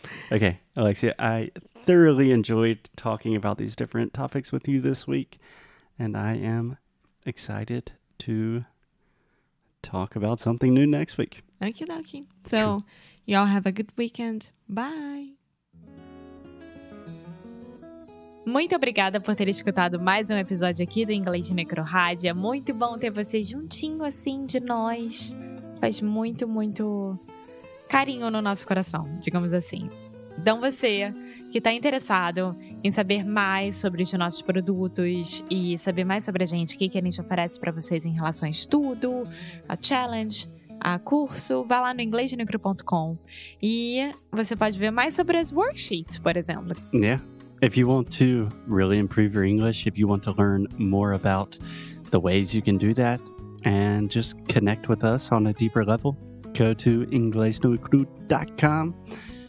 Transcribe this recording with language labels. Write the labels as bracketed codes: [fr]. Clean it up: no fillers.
[en] Okay, Alexia, I thoroughly enjoyed talking about these different topics with you this week, and I am excited to talk about something new next week. Okie dokie. So, y'all have a good weekend. Bye. [pt] Muito obrigada por ter escutado mais um episódio aqui do Inglês de Necrorádio. É muito bom ter você juntinho assim de nós. Faz muito, muito carinho no nosso coração, digamos assim. Então você que está interessado em saber mais sobre os nossos produtos e saber mais sobre a gente, o que a gente oferece para vocês em relação a estudo, a challenge, a curso, vá lá no inglesdenecro.com e você pode ver mais sobre as worksheets, por exemplo. [en] Yeah. If you want to really improve your English, if you want to learn more about the ways you can do that and just connect with us on a deeper level, go to inglesnocru.com. And as always, keep up the good fight.